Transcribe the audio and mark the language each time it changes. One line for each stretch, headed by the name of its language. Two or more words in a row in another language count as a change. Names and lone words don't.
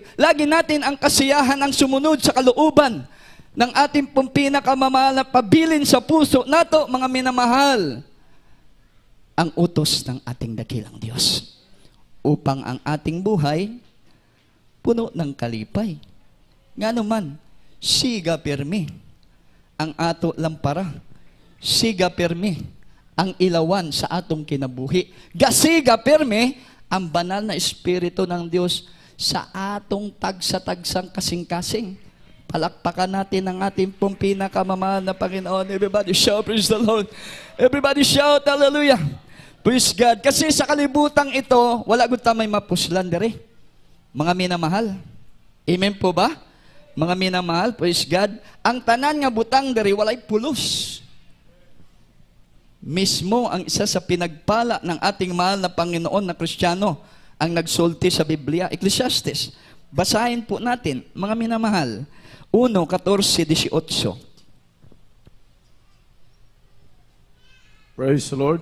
Filipino: Lagi natin ang kasiyahan ang sumunod sa kalooban ng ating pong pinakamamahal na
Cebuano: pabilin sa puso nato,
Filipino: mga minamahal, ang utos ng ating dakilang Diyos upang ang ating buhay
Cebuano: puno ng kalipay. Nga naman, siga permi ang ato lampara, siga permi ang ilawan sa atong kinabuhi, gasiga permi ang
Filipino: banal na Espiritu ng Diyos
Cebuano: sa atong tagsa-tagsang kasing-kasing.
Filipino: Palakpakan natin ang ating pong pinakamamahal na Panginoon.
English: Everybody shout, praise the Lord. Everybody shout, hallelujah. Praise God.
Cebuano: Kasi sa kalibutang ito, wala gud ta may mapuslan dere.
Filipino: Mga minamahal. Amen po ba? Mga minamahal,
English: praise God.
Cebuano: Ang tanan nga butang dere walay pulos.
Filipino: Mismo ang isa sa pinagpala ng ating mahal na Panginoon na Kristiyano ang nagsulti sa Biblia, Ecclesiastes. Basahin po natin, mga minamahal. 1:14-18.
English: Praise the Lord.